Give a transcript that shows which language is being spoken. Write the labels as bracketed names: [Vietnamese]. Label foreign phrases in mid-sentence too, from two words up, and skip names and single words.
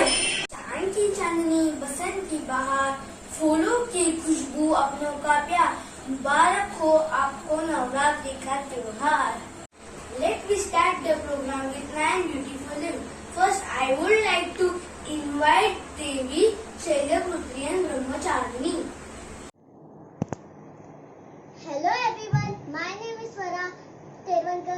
[Hindi] चांद की चांदनी, बसंत की बहार, फूलों की खुशबू, अपनों का प्यार, मुबारक हो आपको नवरात्रि का त्योहार. [English] Let me start the program with 9 beautiful hymns. First, I would like to invite Devi, Shailaputri and Brahmacharini. Hello everyone, my name is Swara Tervankar.